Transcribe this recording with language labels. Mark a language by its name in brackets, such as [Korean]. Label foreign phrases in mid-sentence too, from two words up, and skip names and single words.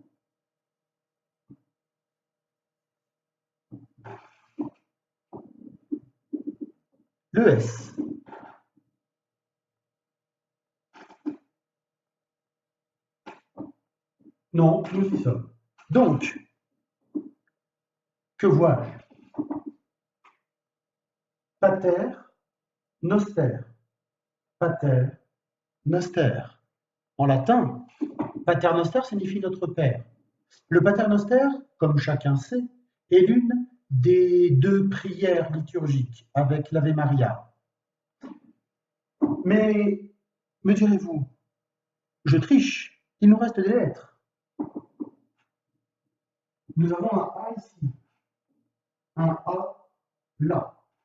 [French] Le S. Non, nous y sommes. Donc, que vois-je? [Latin] Pater, noster. Pater, noster. [French] En latin, [Latin] pater noster [French] signifie notre père. Le [Latin] pater noster, [French] comme chacun sait, est l'une des deux prières liturgiques avec l'Ave Maria. Mais, me direz-vous, je triche, il nous reste des lettres. Nous avons un A ici, un A là.